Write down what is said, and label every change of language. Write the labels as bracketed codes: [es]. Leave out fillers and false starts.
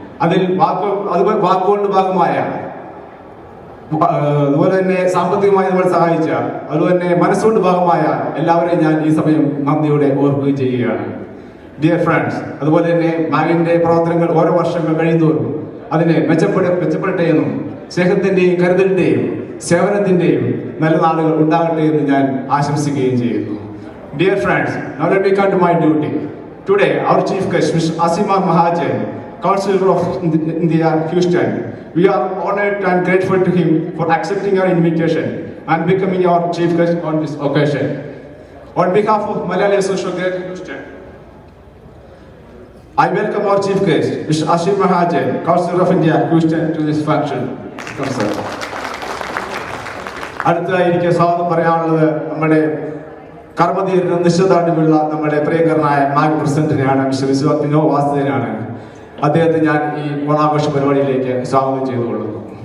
[ml] അതിൽ വാക്കുകളുടെ ഭാഗമായ, അതുപോലെ തന്നെ സാമ്പത്തികമായി നമ്മൾ സഹായിച്ച, അതുപോലെ തന്നെ മനസ്സുകൊണ്ട് ഭാഗമായ എല്ലാവരെയും ഞാൻ ഈ സമയം നന്ദിയോടെ ഓർക്കുകയും ചെയ്യുകയാണ്. [en] dear friends, [ml] അതുപോലെ തന്നെ മാഗിന്റെ പ്രവർത്തനങ്ങൾ ഓരോ വർഷങ്ങൾ കഴിയുന്തോറും അതിനെ മെച്ചപ്പെടട്ടെ എന്നും സ്നേഹത്തിന്റെയും കരുതലിന്റെയും സേവനത്തിന്റെയും നല്ല നാളുകൾ ഉണ്ടാകട്ടെ എന്ന് ഞാൻ ആശംസിക്കുകയും ചെയ്യുന്നു. [en] Dear friends, now let me come to my duty. Today, our chief guest, Mr. Asimar Mahajan, Councilor of India, Houston. We are honored and grateful to him for accepting our invitation and becoming our chief guest on this occasion. On behalf of Malayali Association of Houston, I welcome our chief guest, Mr. Asimar Mahajan, Councilor of India, Houston, to this function. Come, sir. [ml] അടുത്തതായി എനിക്ക് സ്വാഗതം പറയാനുള്ളത് നമ്മുടെ കർമ്മധീരനും നിശ്ചയദാർഢ്യമുള്ള നമ്മുടെ പ്രിയങ്കരനായ മാഗ് പ്രസിഡന്റിനെയാണ്, mister Vishwanath വാസുദേവനാണ്. അദ്ദേഹത്തെ ഞാൻ ഈ ഓണാഘോഷ പരിപാടിയിലേക്ക് സ്വാഗതം ചെയ്തുകൊള്ളുന്നു.